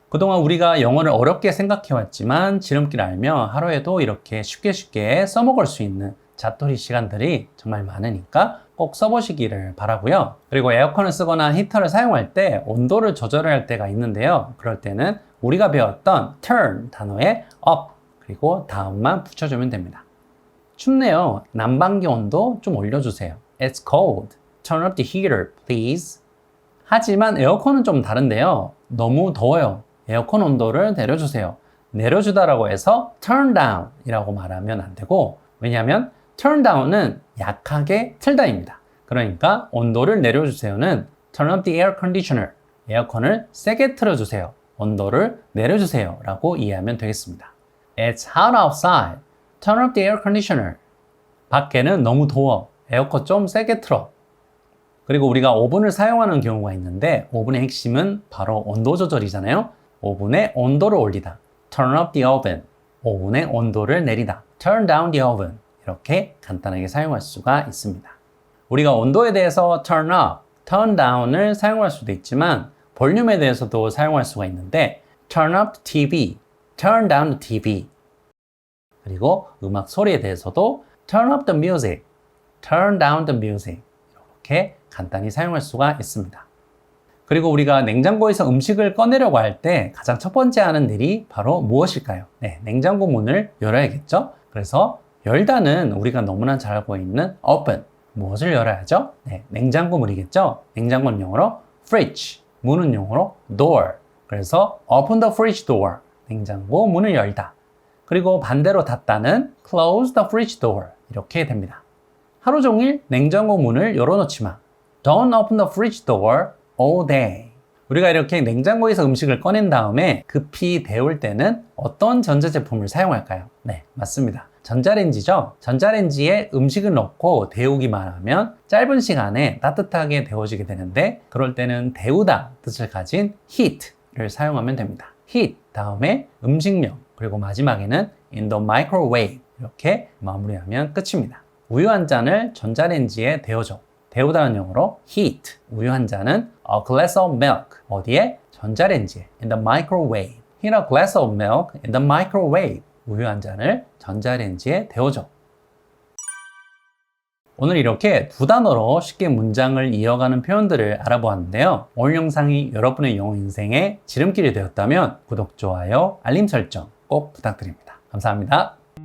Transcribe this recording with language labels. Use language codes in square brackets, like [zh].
[ko] 그동안 우리가 영어를 어렵게 생각해왔지만 지름길 알면 하루에도 이렇게 쉽게 써먹을 수 있는 자투리 시간들이 정말 많으니까 꼭 써보시기를 바라고요. 그리고 에어컨을 쓰거나 히터를 사용할 때 온도를 조절해야 할 때가 있는데요. 그럴 때는 우리가 배웠던 turn 단어에 up 그리고 다음만 붙여주면 됩니다. 춥네요. 난방기 온도 좀 올려주세요. [en] It's cold. Turn up the heater, please. [ko] 하지만 에어컨은 좀 다른데요. 너무 더워요. 에어컨 온도를 내려주세요. 내려주다라고 해서 [en] turn down [ko] 이라고 말하면 안 되고, 왜냐하면 turn down은 약하게 틀다입니다. 그러니까 온도를 내려주세요는 [en] turn up the air conditioner. [ko] 에어컨을 세게 틀어주세요. 온도를 내려주세요 라고 이해하면 되겠습니다. [en] It's hot outside. Turn up the air conditioner. [ko] 밖에는 너무 더워. 에어컨 좀 세게 틀어. 그리고 우리가 오븐을 사용하는 경우가 있는데 오븐의 핵심은 바로 온도 조절이잖아요. 오븐의 온도를 올리다. [en] Turn up the oven. [ko] 오븐의 온도를 내리다. [en] Turn down the oven. [ko] 이렇게 간단하게 사용할 수가 있습니다. 우리가 온도에 대해서 turn up, turn down을 사용할 수도 있지만 볼륨에 대해서도 사용할 수가 있는데 [en] turn up the TV, turn down the TV. [ko] 그리고 음악 소리에 대해서도 [en] turn up the music, turn down the music. [ko] 이렇게 간단히 사용할 수가 있습니다. 그리고 우리가 냉장고에서 음식을 꺼내려고 할 때 가장 첫 번째 하는 일이 바로 무엇일까요? 네, 냉장고 문을 열어야겠죠? 그래서 열다는 우리가 너무나 잘 알고 있는 open. 무엇을 열어야죠? 네, 냉장고 문이겠죠? 냉장고는 영어로 fridge, 문은 영어로 door. 그래서 [en] open the fridge door. [ko] 냉장고 문을 열다. 그리고 반대로 닫다는 [en] close the fridge door. [ko] 이렇게 됩니다. 하루 종일 냉장고 문을 열어놓지 마. [en] Don't open the fridge door all day. [ko] 우리가 이렇게 냉장고에서 음식을 꺼낸 다음에 급히 데울 때는 어떤 전자제품을 사용할까요? 네, 맞습니다. 전자레인지죠? 전자레인지에 음식을 넣고 데우기만 하면 짧은 시간에 따뜻하게 데워지게 되는데 그럴 때는 데우다 뜻을 가진 heat를 사용하면 됩니다. heat 다음에 음식명 그리고 마지막에는 [en] in the microwave [ko] 이렇게 마무리하면 끝입니다. 우유 한 잔을 전자레인지에 데워줘. 데우다는 영어로 heat. 우유 한 잔은 [en] a glass of milk. [ko] 어디에? 전자레인지에. [en] in the microwave. Heat a glass of milk in the microwave. [ko] 우유 한 잔을 전자레인지에 데워줘. 오늘 이렇게 두 단어로 쉽게 문장을 이어가는 표현들을 알아보았는데요. 오늘 영상이 여러분의 영어 인생에 지름길이 되었다면 구독, 좋아요, 알림 설정 꼭 부탁드립니다. 감사합니다.